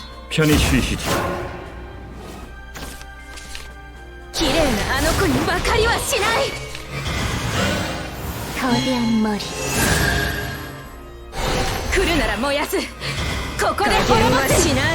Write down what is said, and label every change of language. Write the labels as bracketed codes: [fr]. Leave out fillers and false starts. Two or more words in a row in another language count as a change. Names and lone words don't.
[ko] 편히 쉬시지요. [ja] 綺麗なあの子に分かりはしない。 [ko] 거대한 머리 [ja] 来るなら燃やす。ここで滅ぼせ。しない。